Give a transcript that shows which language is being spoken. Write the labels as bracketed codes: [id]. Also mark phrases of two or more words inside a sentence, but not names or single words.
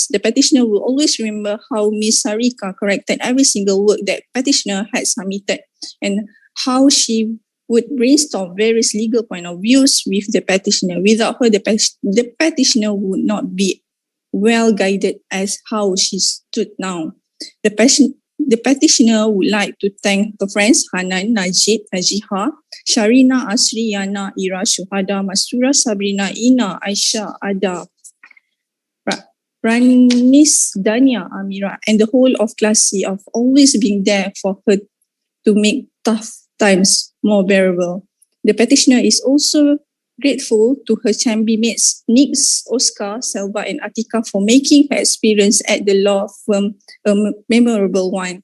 [en] The petitioner will always remember how Ms. Sarika corrected every single work that petitioner had submitted and how she would brainstorm various legal point of views with the petitioner. Without her, the petitioner would not be well guided as how she stood now. The petitioner would like to thank her friends Hanan, Najib, Najiha, Sharina, Asri, Yana, Ira, Shuhada, Masura, Sabrina, Ina, Aisha, Ada, Ranis, Dania, Amira, and the whole of Class C of always being there for her to make tough times more bearable. The petitioner is also grateful to her chambermaids Nix, Oscar, Selva and Atika for making her experience at the law firm a memorable one.